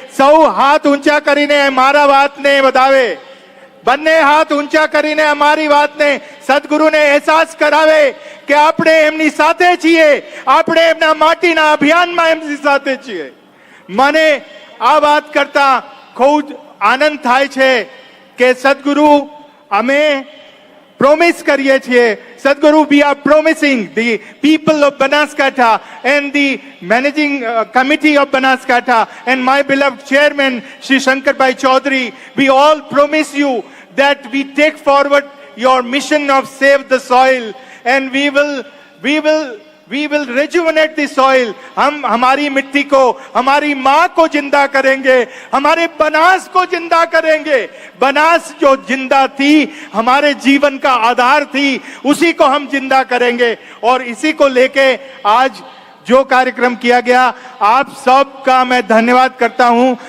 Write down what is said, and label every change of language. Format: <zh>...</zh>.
<gu>સૌ હાથ ઊંચા કરીને મારા વાતને વધાવે, બંને હાથ ઊંચા કરીને અમારી વાતને સદગુરુને અહેસાસ કરાવે કે આપણે એમની સાથે છીએ, આપણે એમના માટીના અભિયાનમાં એમની સાથે છીએ. મને આ વાત કરતા ખૂબ આનંદ થાય છે કે સદગુરુ અમે પ્રોમિસ કરીએ છીએ.</gu> <en>Sadhguru, we are promising the people of Banaskantha and the managing committee of Banaskantha and my beloved chairman, Shri Shankarbai Chaudhary, we all promise you that we take forward your mission of save the soil and we will rejuvenate the soil.</en> <hi>हम हमारी मिट्टी को, हमारी माँ को जिंदा करेंगे, हमारे बनास को जिंदा करेंगे. बनास जो जिंदा थी, हमारे जीवन का आधार थी, उसी को हम जिंदा करेंगे. और इसी को लेके आज जो कार्यक्रम किया गया, आप सबका मैं धन्यवाद करता हूँ.</hi>